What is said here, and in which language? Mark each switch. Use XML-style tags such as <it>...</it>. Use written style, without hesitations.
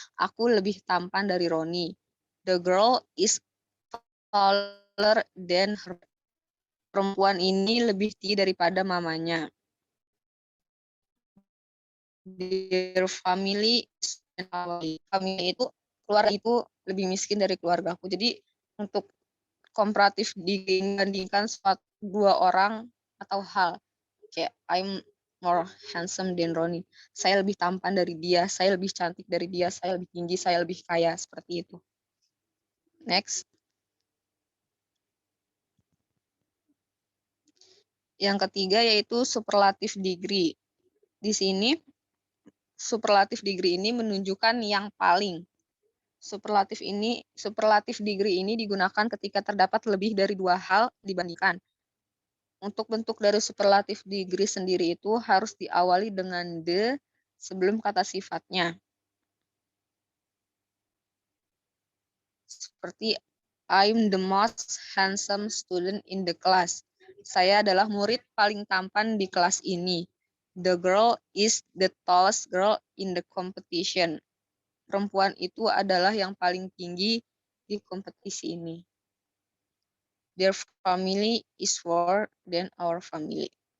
<id>Aku lebih tampan dari Ronnie.</id> <en>The girl is taller than her.</en> <id>Perempuan ini lebih tinggi daripada mamanya.</id> <en>Their family is family</en> <id>itu, keluarga itu lebih miskin dari keluargaku. Jadi untuk komparatif dibandingkan suatu dua orang atau hal, kayak</id> <en>I'm more handsome than Ronnie.</en> <id>Saya lebih tampan dari dia, saya lebih cantik dari dia, saya lebih tinggi, saya lebih kaya, seperti itu.</id> <en>Next.</en> <id>Yang ketiga yaitu superlative degree. Di sini superlative degree ini menunjukkan yang paling. Superlative degree ini digunakan ketika terdapat lebih dari dua hal dibandingkan. Untuk bentuk dari superlative degree sendiri itu harus diawali dengan the sebelum kata sifatnya.</id> <en>Seperti I'm the most handsome student in the class.</en> <id>Saya adalah murid paling tampan di kelas ini.</id> <en>The girl is the tallest girl in the competition.</en> <id>Perempuan itu adalah yang paling tinggi di kompetisi ini.</id> <en>Their family is more than our family.</en>